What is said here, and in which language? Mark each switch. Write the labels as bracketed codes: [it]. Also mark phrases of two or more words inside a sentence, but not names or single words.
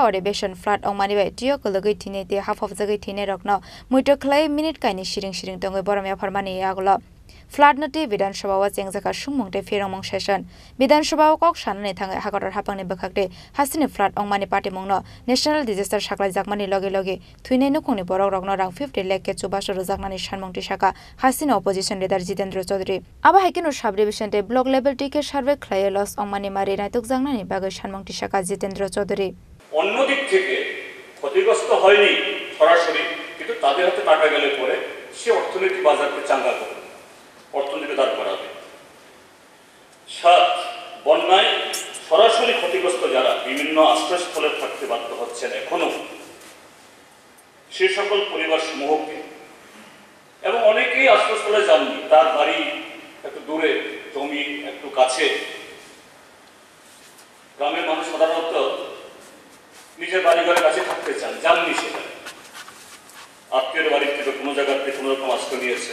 [trp] Adhibeshon flat ongmani bai tio kologai thine te haphabjagai thine rokno muito khlai minute kaini siring tongai boromia pharmani yagulo Flat nati Bidhan Sabha wa chengjaka sungmungte ferongmong session Bidhan Sabha kok sanani thangai hakotor hapangni bakhakte hasini flat ongmani party mongno [en] national disaster [trp] saklai jakmani loge thuine nukungni borok rokno rang 50 lakh ke chubasho rojaknani sanmongti saka hasini [en] opposition leader [trp] Jitendra Chaudhary aba haikino subdivision te [en] block level [trp] tike survey khlaiye loss ongmani mari naituk jaknani bagai sanmongti saka Jitendra Chaudhary [bn] অন্যদিক থেকে ক্ষতিগ্রস্ত হয়নি সরাসরি কিন্তু তাদের হাতে টাকা গেলে পরে সে অর্থনৈতিক বাজারকে চাঙ্গা করে অর্থনীতি দাঁড় করাবে। 7 বন্যায় সরাসরি ক্ষতিগ্রস্ত যারা বিভিন্ন আশ্রয়স্থলে থাকতে বাধ্য হচ্ছেন এখনো সে সকল পরিবার সমূহকে এবং অনেকেই আশ্রয়স্থলে যাননি তার বাড়ি একটু দূরে জমি একটু কাছে গ্রামের মানুষ সাধারণত নিজের বাড়িঘরের কাছে থাকতে চান যাননি সেখানে আত্মীয়ের বাড়ি থেকে কোনো জায়গাতে কোনো রকম আশ্রয় নিয়েছেন।